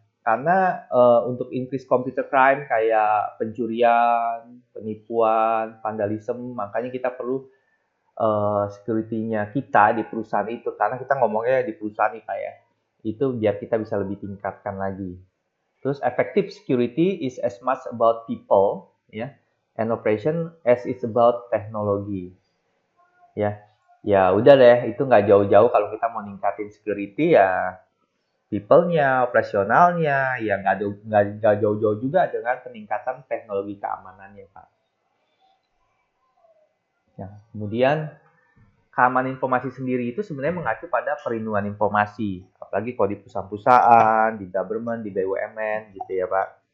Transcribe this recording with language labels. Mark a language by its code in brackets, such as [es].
[id] Karena untuk [en] increase computer crime [id] kayak pencurian, penipuan, vandalisme, makanya kita perlu security-nya kita di perusahaan itu. Karena kita ngomongnya di perusahaan nih Pak ya. Itu biar kita bisa lebih tingkatkan lagi. Terus [en] effective security is as much about people ya, and operation as it's about technology. [id] Ya udah deh, itu nggak jauh-jauh kalau kita mau ningkatin security ya people-nya, operasionalnya, ya nggak jauh-jauh juga dengan peningkatan teknologi keamanannya, Pak. Ya, kemudian keamanan informasi sendiri itu sebenarnya mengacu pada perlindungan informasi, apalagi kalau di perusahaan-perusahaan, di government, di BUMN, gitu ya, Pak.